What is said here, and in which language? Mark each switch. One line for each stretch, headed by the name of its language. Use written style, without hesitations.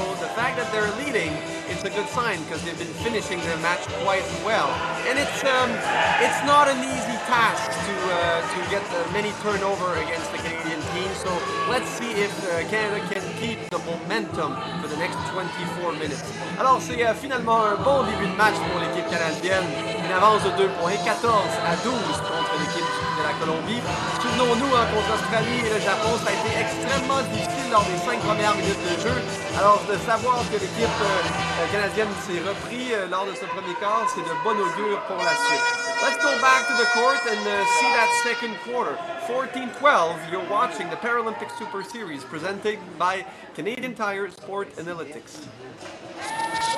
English: So the fact that they're leading, it's a good sign because they've been finishing their match quite well. And it's not an easy task to get many turnover against the Canadian team. So let's see if Canada can keep the momentum for the next 24 minutes.
French: Alors c'est finalement un bon début de match pour l'équipe canadienne. Une avance de 2 points, 14-12 contre l'équipe de la Colombie. Souvenons-nous, contre l'Australie et le Japon, ça a été extrêmement difficile lors des 5 premières minutes de jeu. Alors de savoir que l'équipe canadienne s'est repris lors de ce premier quart, c'est de bon augure pour la suite.
English: Let's go back to the court and see that second quarter. 14-12, you're watching the Paralympic Super Series presented by Canadian Tire Sport Analytics.